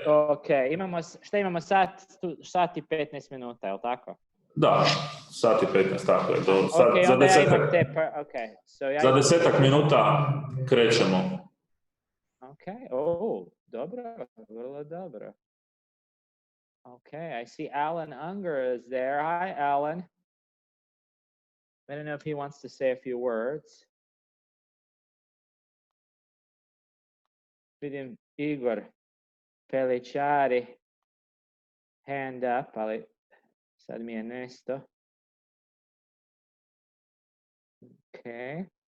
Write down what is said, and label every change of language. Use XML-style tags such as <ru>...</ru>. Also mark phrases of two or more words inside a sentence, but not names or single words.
<sr>Ok, šta imamo sat i 15 minuta, je li tako? Da, sat i 15, tako je. Ok, Za onda ja imam desetak, te, za 10 minuta krećemo. Ok, dobro, vrlo dobro.</sr> <en>Okay, I see Alan Unger is there. Hi, Alan. I don't know if he wants to say a few words.</en> <sr>Vidim Igor Peličari,</sr> <en>hand up,</en> <sr>ali sad mi je nesto. Okay.</sr>